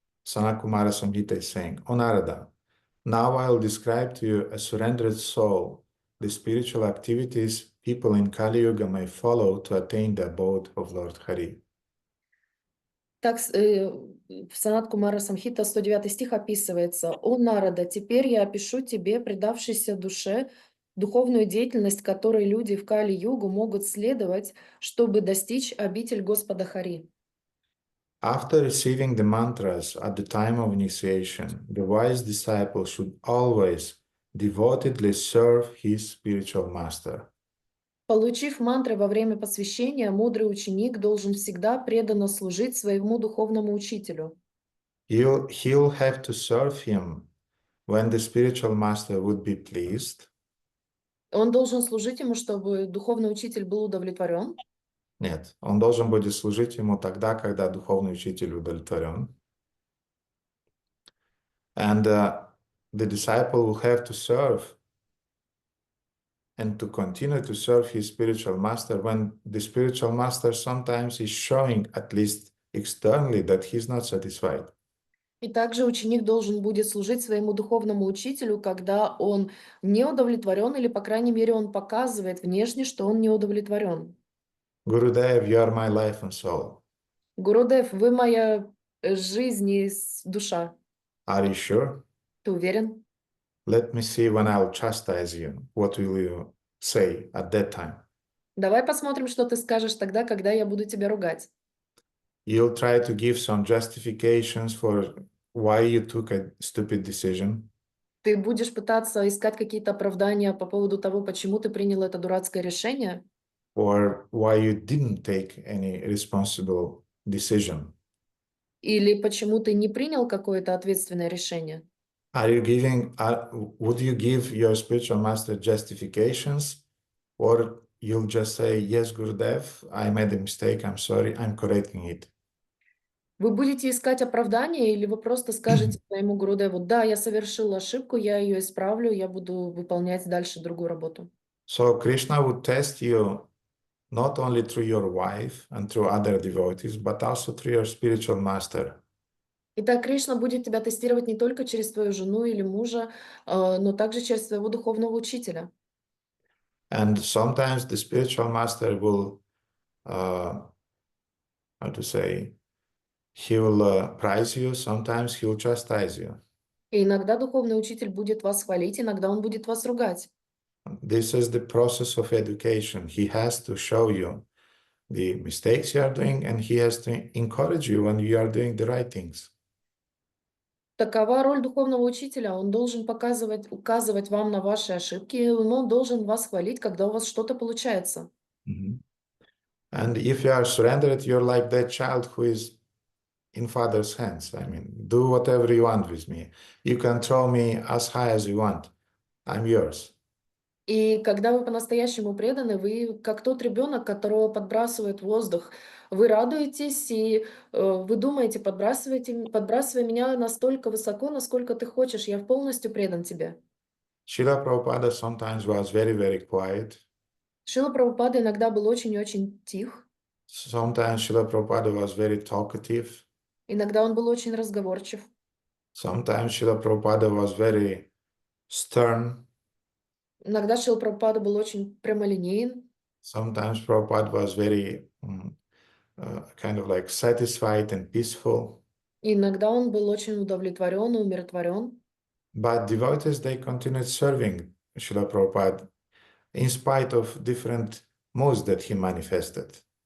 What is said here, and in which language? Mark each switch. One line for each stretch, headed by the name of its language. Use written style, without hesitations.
English: Sanat Kumara Samhita is saying, O Narada, now I'll describe to you a surrendered soul, the spiritual activities people in Kali Yuga may follow to attain the abode of Lord Hari.
Russian: Так, в Санат Кумара Самхита 109 стих описывается: «О Нарада, теперь я опишу тебе, предавшейся душе, духовную деятельность, которой люди в Кали-югу могут следовать, чтобы достичь обитель Господа Хари.
English: After receiving the mantras at the time of initiation, the wise disciple should always devotedly serve his spiritual master.
Russian: Получив мантры во время посвящения, мудрый ученик должен всегда преданно служить своему духовному учителю.
English: He'll have to serve him when the spiritual master would be pleased.
Russian: Он должен служить ему, чтобы духовный учитель был удовлетворен. Нет, он должен будет служить ему тогда, когда духовный учитель удовлетворен.
English: And the disciple will have to serve and to continue to serve his spiritual master when the spiritual master sometimes is showing, at least externally, that he's not satisfied.
Russian: И также ученик должен будет служить своему духовному учителю, когда он не удовлетворен, или, по крайней мере, он показывает внешне, что он не удовлетворен.
English: Gurudev, you are my life and soul.
Russian: Гурудев, вы моя жизнь и душа.
English: Are you sure?
Russian: Ты уверен?
English: Let me see when I'll chastise you. What will you say at that time?
Russian: Давай посмотрим, что ты скажешь тогда, когда я буду тебя ругать.
English: You'll try to give some justifications for why you took a stupid decision.
Russian: Ты будешь пытаться искать какие-то оправдания по поводу того, почему ты принял это дурацкое решение,
English: Or why you didn't take any responsible decision.
Russian: или почему ты не принял какое-то ответственное решение.
English: Would you give your spiritual master justifications, or you'll just say, yes, Gurudev, I made a mistake, I'm sorry, I'm correcting it?
Russian: Вы будете искать оправдания, или вы просто скажете своему Гурудеву: да, я совершил ошибку, я ее исправлю, я буду выполнять дальше другую работу.
English: So Krishna would test you not only through your wife and through other devotees, but also through your spiritual master.
Russian: Итак, Кришна будет тебя тестировать не только через твою жену или мужа, но также через своего духовного учителя.
English: And sometimes the spiritual master will, how to say, he will praise you, sometimes he will chastise you.
Russian: И иногда духовный учитель будет вас хвалить, иногда он будет вас ругать.
English: This is the process of education. He has to show you the mistakes you are doing, and he has to encourage you when you are doing the right things.
Russian: Такова роль духовного учителя. Он должен указывать вам на ваши ошибки, но он должен вас хвалить, когда у вас что-то получается.
English: And if you are surrendered, you're like that child who is in father's hands. I mean, do whatever you want with me. You can throw me as high as you want. I'm yours.
Russian: И когда вы по-настоящему преданы, вы как тот ребенок, которого подбрасывает в воздух. Вы радуетесь, и вы думаете: подбрасывай меня настолько высоко, насколько ты хочешь, я полностью предан тебе.
English: Srila Prabhupada sometimes was very, very quiet.
Russian: Шрила Прабхупада иногда был очень-очень тих,
English: Sometimes Srila Prabhupada was very talkative.
Russian: иногда он был очень разговорчив,
English: Sometimes Srila Prabhupada was very stern.
Russian: иногда Шрила Прабхупада был очень прямолинеен,
English: Sometimes Prabhupada was very kind of like satisfied and peaceful.
Russian: и иногда он был очень удовлетворен и умиротворен.
English: But devotees, they continued serving Srila Prabhupada in spite of different moods that he manifested.